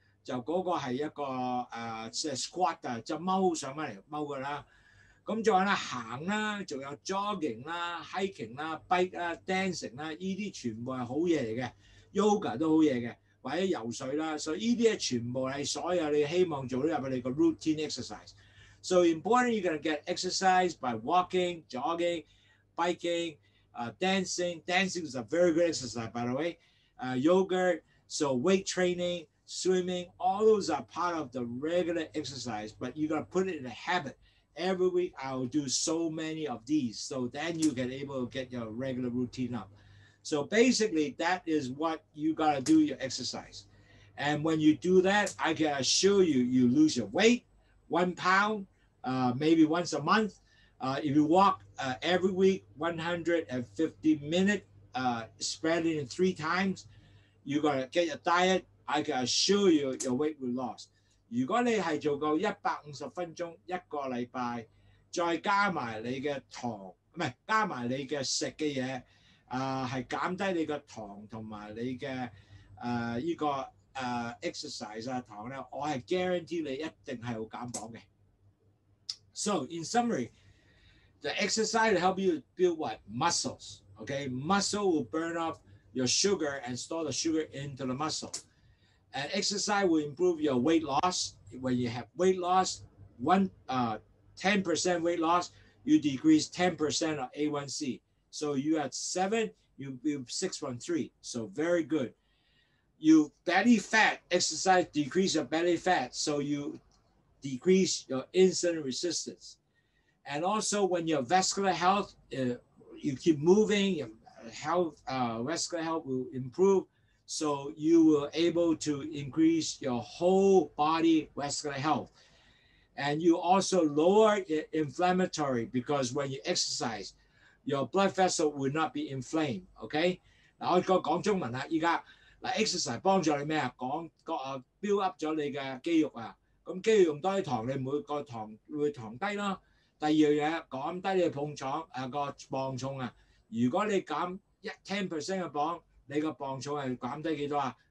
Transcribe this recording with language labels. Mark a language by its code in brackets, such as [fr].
[yue] 就嗰個係一個即係 squat 啊，就踎上翻嚟踎㗎啦。咁仲有咧行啦，仲有 jogging 啦、hiking 啦、bike 啦、dancing 啦，呢啲全部係好嘢嚟嘅。 yoga 都好嘢嘅，或者游水啦。所以呢啲咧全部係所有你希望做到入去你個 routine exercise。 [en] So important, you're gonna get exercise by walking, jogging, biking, dancing. Dancing is a very good exercise, by the way. Yoga, so weight training, swimming, all those are part of the regular exercise, but you gotta put it in a habit. Every week I will do so many of these, so then you can able to get your regular routine up. So basically, that is what you gotta do your exercise. And when you do that, I can assure you, you lose your weight, 1 pound, maybe once a month. If you walk every week, 150 minutes, spread it in 3 times, you're gonna get your diet. I can assure you, your weight will lose. [yue] 如果你係做夠150分鐘一個禮拜，再加埋你嘅糖，唔係加埋你嘅食嘅嘢，係減低你嘅糖同埋你嘅呢個exercise 糖咧，我係 guarantee 你一定係會減磅嘅。 [en] So in summary, the exercise will help you build what? Muscles. Okay, muscle will burn off your sugar and store the sugar into the muscle. And exercise will improve your weight loss. When you have weight loss, 10% weight loss, you decrease 10% of A1C. So you had 7, you 6.3. So very good. You belly fat, exercise decrease your belly fat. So you decrease your insulin resistance. And also when your vascular health, you keep moving, your health, vascular health will improve. So you will able to increase your whole body vascular health. And you also lower inflammatory because when you exercise, your blood vessel will not be inflamed. Okay? [yue] 嗱，我講中文啦，依家嗱 exercise 幫助你咩啊？ build up 咗你嘅肌肉啊，咁肌肉用多啲糖，你每個糖會糖低咯。第二樣嘢減低你個磅重啊。如果你減10% 嘅磅，你個磅重係減低幾多啊？